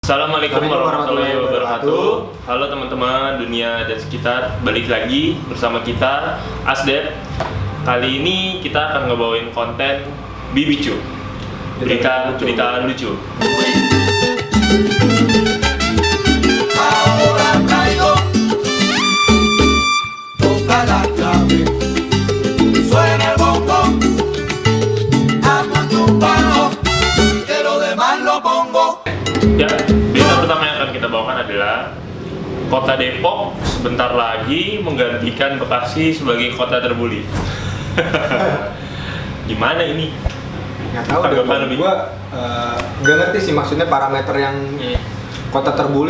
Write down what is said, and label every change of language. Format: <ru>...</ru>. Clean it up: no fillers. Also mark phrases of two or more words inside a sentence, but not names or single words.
<ar>السلام عليكم ورحمة الله وبركاته.</ar> <id>Halo teman-teman dunia dan sekitar, balik lagi bersama kita Asdep. Kali ini kita akan ngebawain konten Bibicu, berita lucu.</id> <es>Ahora traigo, toca la clave, suena el bongo, hazme un bajo, que lo demás lo pongo.</es> <id>Ya, berita pertama yang akan kita bawakan adalah Kota Depok sebentar lagi menggantikan Bekasi sebagai kota terbuli. Gimana ini? Nggak tahu deh, Tanggapan lebih? gue nggak ngerti sih maksudnya parameter yang kota terbuli.</id>